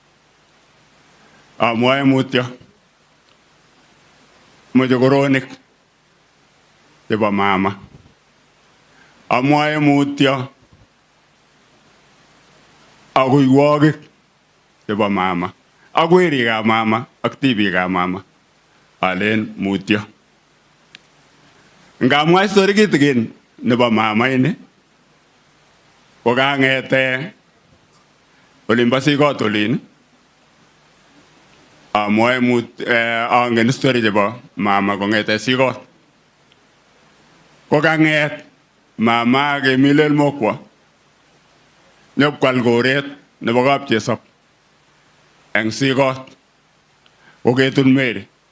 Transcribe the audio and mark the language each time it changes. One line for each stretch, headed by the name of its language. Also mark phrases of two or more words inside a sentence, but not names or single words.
Kalenjin: amwae mutyo mojogoronik chebo mama amwae mutyo aguiwogik chebo mama ak werikab mama ak tibikab mama alen mutyo ngamwa story kitikin nebo mama ini ko kangete olimbo sikot olin amwae angen story chebo mama kongete sikot ko kanget mama kemilel mokwa nyopkwal koret nebo kapchesop eng sikot koketun Mary